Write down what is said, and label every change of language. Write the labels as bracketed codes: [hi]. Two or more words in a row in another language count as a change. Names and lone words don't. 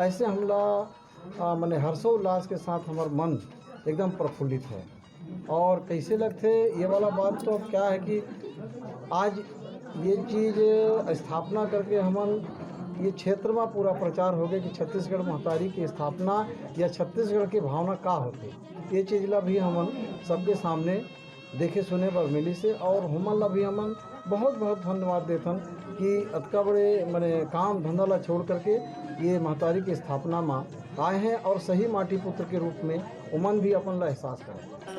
[hne] ऐसे हमला मने हर्षोल्लास के साथ हमार मन एकदम प्रफुल्लित है। और कैसे लगते ये वाला बात तो क्या है कि आज ये चीज़ स्थापना करके हमन ये क्षेत्र में पूरा प्रचार हो गया कि छत्तीसगढ़ महतारी की स्थापना या छत्तीसगढ़ की भावना का होती, ये चीज़ ला भी हमन सबके सामने देखे सुने पर मिली से। और हमन ला भी हमन बहुत बहुत धन्यवाद देथन कि अतका बड़े मने काम धंधा ला छोड़ करके ये महतारी की स्थापना में आए हैं और सही माटी पुत्र के रूप में उमन भी अपन ला एहसास करें।